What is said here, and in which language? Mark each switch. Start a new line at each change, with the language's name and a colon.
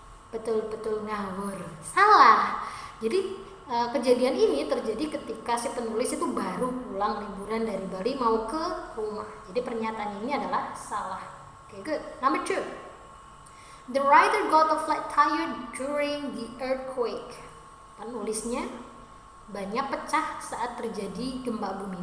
Indonesian: Betul ngawur. Salah. Jadi kejadian ini terjadi ketika si penulis itu baru pulang liburan dari Bali mau ke rumah. Jadi pernyataan ini adalah salah.
English: Okay, good. Number 2. The writer got a flat tire during the earthquake.
Indonesian: Penulisnya banyak pecah saat terjadi gempa bumi.